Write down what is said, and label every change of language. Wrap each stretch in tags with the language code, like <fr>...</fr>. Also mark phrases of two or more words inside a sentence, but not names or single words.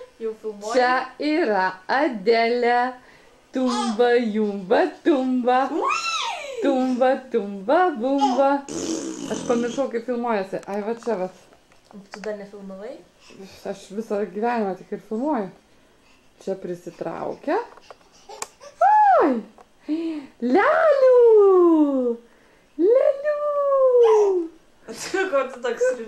<lt>jau filmuoji? Čia yra Adelė. Tumba, jumba, tumba. Tumba, tumba, bumba. Aš pamiršau, kaip filmuojasi. Ai, va čia, va. Tu dar nefilmavai? Aš visą gyvenimą tik ir filmuoju. Čia prisitraukia. Oi! Lelių! Lelių! Ko tu toks rimtas?</lt>